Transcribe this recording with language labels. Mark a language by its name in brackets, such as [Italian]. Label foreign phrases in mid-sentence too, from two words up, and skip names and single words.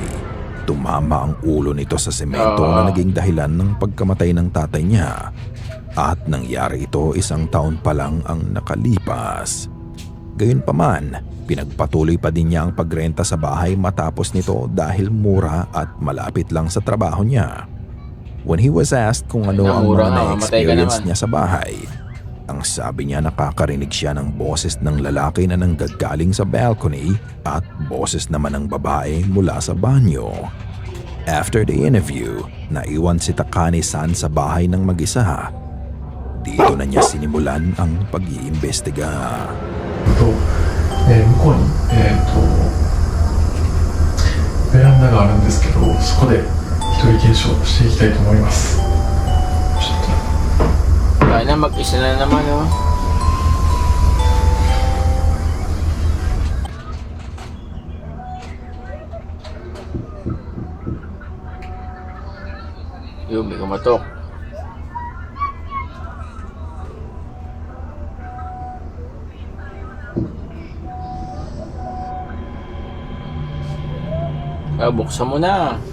[Filipino] Tumama ang ulo nito sa semento na naging dahilan ng pagkamatay ng tatay niya. At nangyari ito 1 taon pa lang ang nakalipas. Gayunpaman, pinagpatuloy pa din niya ang pagrenta sa bahay matapos nito dahil mura at malapit lang sa trabaho niya. [English] When he was asked [Filipino] kung ano ang Mura mga nga, mamatay ka na-experience naman. niya sa bahay, ang sabi niya nakakarinig siya ng boses ng lalaki na nanggagaling sa balcony at boses naman ng babae mula sa banyo. [English] After the interview, [Filipino] naiwan si Takani-san sa bahay ng mag-isa. Dito na niya sinimulan ang pag-iimbestiga. [Japanese] 向こうに、ベランダがあるんですけど、そこで一人検証していきたいと思います。ちょっと [Filipino] Kaya na, mag-isa na naman, oh. Yun, may kumatok. Buksan mo na.